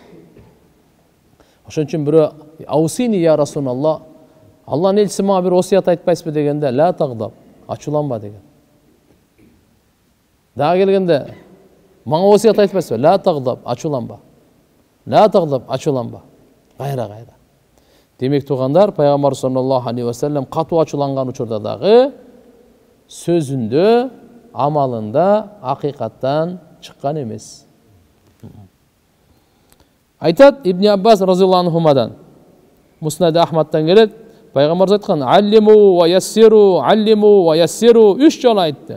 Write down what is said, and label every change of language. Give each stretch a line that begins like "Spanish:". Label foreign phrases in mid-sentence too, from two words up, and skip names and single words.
Kyrgyz: Ошон үчүн бирөө
Arabic: أوصني يا رسول الله,
Kyrgyz: Аллахнын элчиси мага бир осуят айтпайсызбы дегенде,
Arabic: لا تغضب,
Kyrgyz: ачууланба деген. Дагы келгенде мага осуят айтпайсызбы,
Arabic: لا تغضب,
Kyrgyz: ачууланба.
Arabic: لا تغضب,
Kyrgyz: ачууланба. Кайра. Демек тугандар, пайгамбар
Arabic: صلى الله عليه وسلم
Kyrgyz: катуу ачууланган учурда дагы сөзүндө, амалында акыйкаттан чыккан эмес. Айтат Ибн Аббас
Arabic: رضي الله عنهما,
Kyrgyz: Муснад Ахмадтан келет, пайгамбар айткан:
Arabic: "علموا ويسروا",
Kyrgyz: 3 жолу айтты.